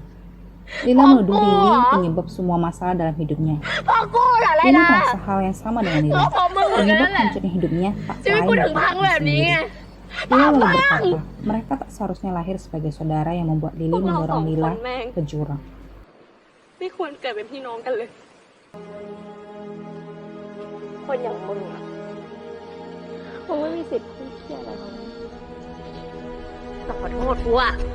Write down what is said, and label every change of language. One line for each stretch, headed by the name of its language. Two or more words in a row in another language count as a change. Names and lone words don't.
Indonesian: Lila menuduh Lily penyebab semua masalah dalam hidupnya. Lily merasa hal yang sama dengan Lila. Penyebab hancurnya hidupnya tak lain sendiri. Lila lalu berkata, mereka tak seharusnya lahir sebagai saudara yang membuat Lily mendorong Lila ke jurang.
Thai: ไม่ควรเกิดเป็นพี่น้องกันเลย คนอย่างมึงอะมึงไม่มีสิทธิ์พูดเที่ยอะไรหรอกแต่ขอโทษกูอะ